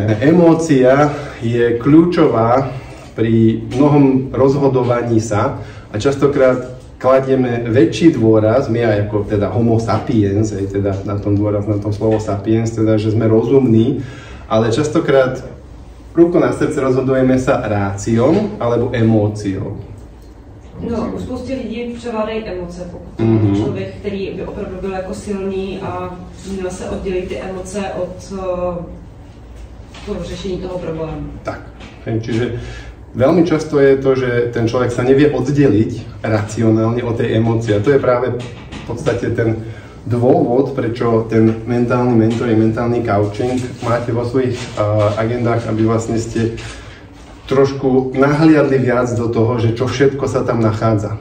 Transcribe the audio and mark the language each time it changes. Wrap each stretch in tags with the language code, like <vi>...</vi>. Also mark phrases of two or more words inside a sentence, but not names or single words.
<sk>Emócia je kľúčová pri mnohom rozhodovaní sa a častokrát kladieme väčší dôraz, my aj ako teda</sk> <la>homo sapiens,</la> <sk>aj teda na tom dôraz, na tom slovo sapiens, teda, že sme rozumní, ale častokrát ruku na srdce rozhodujeme sa ráciom alebo emóciou. No,</sk> <cs>u spousty lidí převládají emoce, pokud člověk, který by opravdu byl jako silný a měl se oddělit ty emoce od toho řešení toho problému.</cs> <sk>Tak, čiže veľmi často je to, že ten človek sa nevie oddeliť racionálne od tej emócie. A to je práve v podstate ten dôvod, prečo ten mentálny mentoring, mentálny coaching máte vo svojich agendách, aby vlastne ste trošku nahliadli viac do toho, že čo všetko sa tam nachádza.</sk>